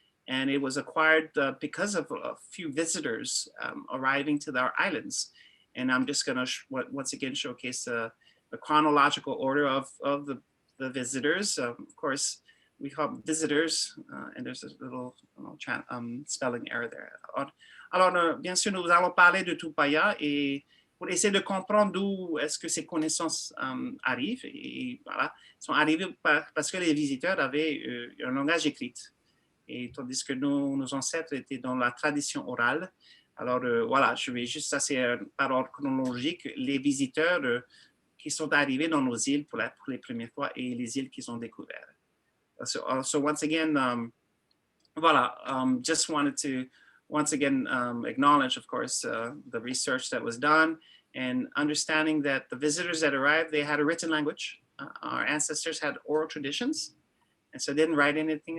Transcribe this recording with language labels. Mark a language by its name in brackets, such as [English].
[English] And it was acquired because of a few visitors arriving to our islands. And I'm just going to once again showcase the chronological order of the visitors. Of course, we call them visitors, and there's a little spelling error there. [French] Alors, bien sûr, nous allons parler de Tupaya et pour essayer de comprendre d'où est-ce que ces connaissances arrivent. Et voilà, sont arrivées parce que les visiteurs avaient un langage écrit. Et tandis que nos ancêtres étaient dans la tradition orale. Alors, voilà, je vais juste, ça c'est par ordre chronologique, les visiteurs qui sont arrivés dans nos îles pour les premières fois et les îles qu'ils ont découvertes. [English] So once again, voilà, just wanted to once again acknowledge, of course, the research that was done and understanding that the visitors that arrived, they had a written language. Our ancestors had oral traditions. And so they didn't write anything.